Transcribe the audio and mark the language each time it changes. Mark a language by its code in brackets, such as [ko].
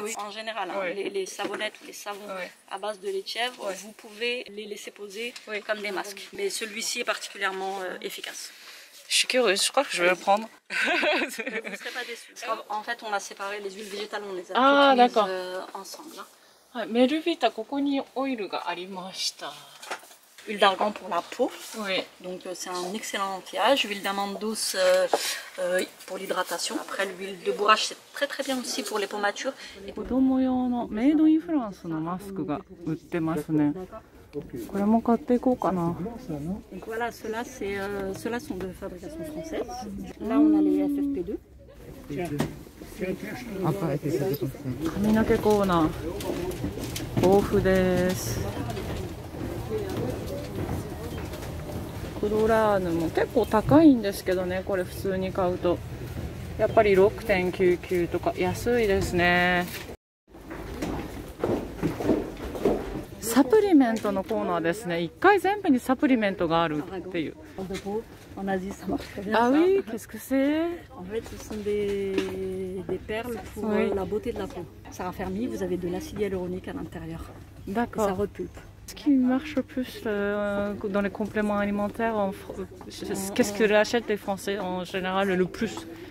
[fr] Oui, en général, hein, les savonnettes ou les savons à base de lait de chèvre, vous pouvez les laisser poser comme des masques. Mais celui-ci est particulièrement efficace. Je suis curieuse, je crois que je vais le prendre. Vous ne serez pas déçus. En fait, on a séparé les huiles végétales, on les a mises ensemble. Hein. [ja] Melvita, ここにオイルがありました。 [fr] Huile d'argan pour la peau, donc c'est un excellent anti-âge. Huile d'amande douce pour l'hydratation. Après l'huile de bourrache c'est très très bien aussi pour les pommatures. [ja] 子供用のメイドインフランスのマスクが売ってますね。これも買っていこうかな。 [fr] Donc voilà, ceux-là sont de fabrication française. Là on a les FFP2. [ja] 髪の毛コーナー豊富です。クロラーヌも結構高いんですけどね、これ普通に買うとやっぱり 6.99 とか安いですね。サプリメントのコーナーですね。1回全部にサプリメントがあるっていう。 [fr] En Asie, ça marche très bien. Ah oui, qu'est-ce que c'est? En fait, ce sont des perles pour la beauté de la peau. Ça raffermit, vous avez de l'acide hyaluronique à l'intérieur. D'accord. Ça repulpe. Ce qui marche le plus dans les compléments alimentaires, qu'est-ce que achètent les Français en général le plus?